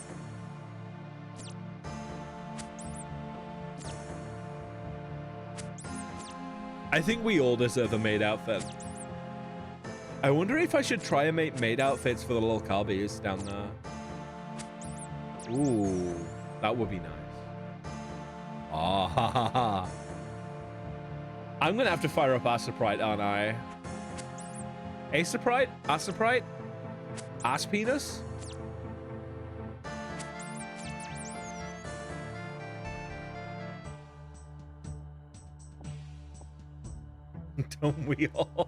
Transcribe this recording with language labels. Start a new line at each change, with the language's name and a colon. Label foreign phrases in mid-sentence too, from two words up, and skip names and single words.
English: I think we all deserve a maid outfit. I wonder if I should try and make maid outfits for the little Carbies down there. Ooh, that would be nice. Ah ha ha ha. I'm gonna have to fire up Asaprite, aren't I? Asaprite? Asaprite? Ass penis? Don't we all?